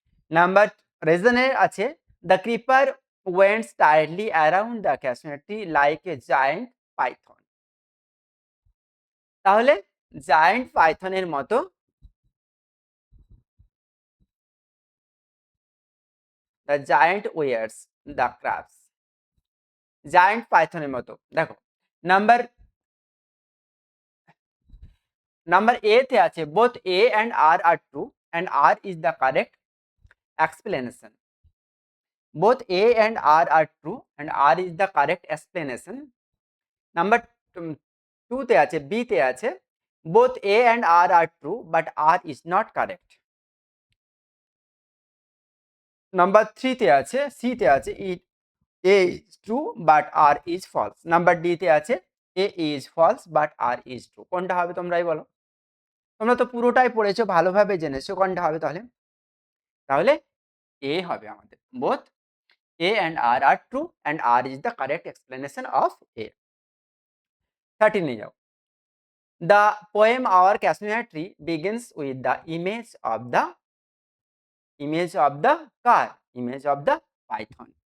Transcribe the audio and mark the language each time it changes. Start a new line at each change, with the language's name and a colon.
Bangla: Number রিজনের আছে
English: the creeper went tightly around the cashew tree like a giant python,
Bangla: তাহলে giant পাইথনের মতো
English: the giant wars the crafts,
Bangla: giant পাইথনের মতো। দেখো number A তে আছে
English: both a and r are true and r is the correct explanation, both a and r are true and r is the correct explanation.
Bangla: Number 2 তে আছে
English: b তে আছে both a and r are true but r is not correct.
Bangla: Number 3 তে আছে
English: c তে আছে a is true but r is false.
Bangla: Number d তে আছে
English: a is false but r is true.
Bangla: কোনটা হবে তোমরাই বলো? তোমরা তো পুরোটাই পড়েছো, ভালোভাবে জেনেছো, কোনটা হবে তাহলে? তাহলে এ হবে আমাদের।
English: Both A and R are true and R is the correct explanation of A.
Bangla: 13 এ যাও।
English: The poem Our Kashmir Tree begins with the image of the car, image of the python.